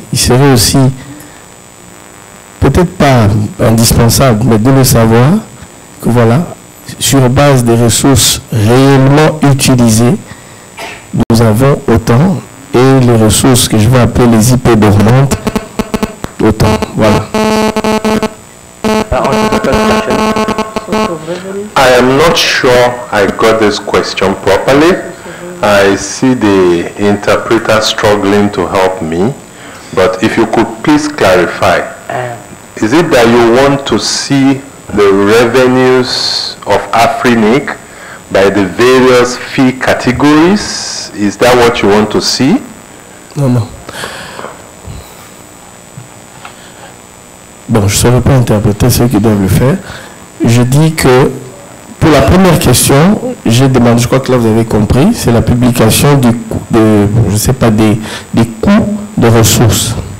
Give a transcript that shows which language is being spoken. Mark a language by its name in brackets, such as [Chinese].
[French] Il serait aussi, peut-être pas indispensable, mais de le savoir, que voilà, sur base des ressources réellement utilisées, nous avons autant, et les ressources que je vais appeler les IP dormantes, autant. Voilà. [English] I am not sure I got this question properly. I see the interpreter struggling to help me, but if you could please clarify. Is it that you want to see the revenues of Afrinic by the various fee categories? Is that what you want to see? [French] Non, non. Bon, je ne saurais pas interpréter ceux qui doivent le faire. Je dis que pour la première question, j'ai demandé, je crois que là vous avez compris, c'est la publication je sais pas, des coûts de ressources.